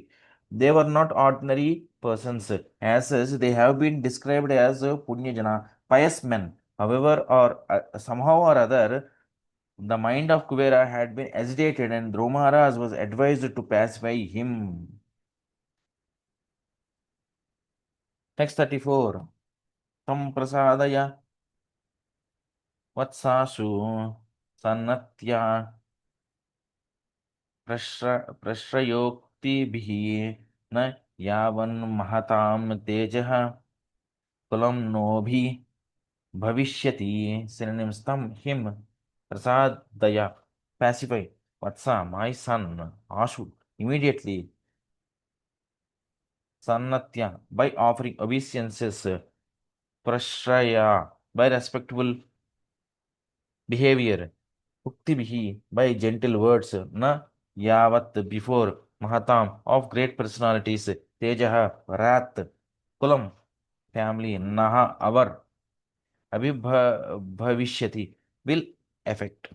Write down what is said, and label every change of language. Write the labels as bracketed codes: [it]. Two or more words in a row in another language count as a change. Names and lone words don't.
[en] They were not ordinary persons. As such, they have been described as Punyajana, pious men. However, or somehow or other, the mind of Kuvera had been agitated and Dhrumaharaj was advised to pacify him. Text 34. [sa] तं प्रसादय वत्साशु सन्नत्या प्रश्रयोक्तिभिः न यावन् महतां तेजः कुलं नोऽभि भविष्यति, synonyms tam, him, prasad, daya, pacify, vatsa, [en] my son, ashu, immediately, sannatya, by offering obeisances, prashraya, by respectful behavior, uktibihi, by gentle words, [sa] न यावत्, [en] before, mahatam, of great personalities, tejaha, wrath, kulam, family, naha, our, abhibhavishyati will affect.